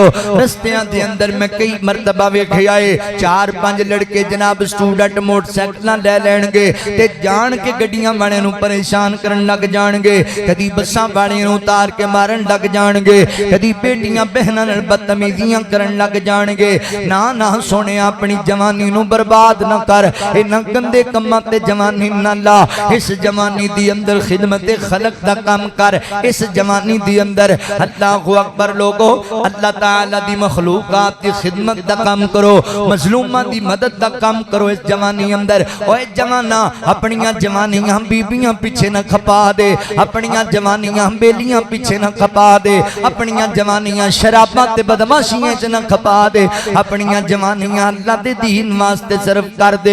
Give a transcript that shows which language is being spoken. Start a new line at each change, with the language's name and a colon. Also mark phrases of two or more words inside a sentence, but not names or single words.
Punjabi: رستیاں دے اندر میں کئی مرتبہ ویکھیا ہے، 4-5 لڑکے جناب سٹوڈنٹ موٹرسائیکلاں لے لیݨگے تے جان کے گڈیاں والے نوں پریشان کرن لگ جاݨگے، کدی بساں والے نوں اتار کے مارن لگ جاݨگے، کدی بیٹیاں بہناں نال بدتمیزیاں کرن لگ جاݨگے. نہ نہ سوہݨے، اپݨی جوانی نوں برباد نہ کر، انہاں گندے کماں تے جوانی نہ لا. اس جوانی دی اندر خدمتِ خلق دا کام کر. اس جوانی دی اندر
Arabic: الله أكبر
Punjabi: لوگو، اللہ تعالیٰ دی مخلوقات دی خدمت دا کام کرو، مظلوماں دی مدد دا کام کرو اس جوانی اندر. اوئے جواناں، اپݨیاں جوانیاں بیبیاں پچھے نہ کھپا دے، اپݨیاں جوانیاں بیلیاں پچھے نہ کھپا دے، اپݨیاں جوانیاں شراباں تے بدمعاشیاں چ نہ کھپا دے، اپݨیاں جوانیاں اللہ دے دین واسطے صرف کر دے.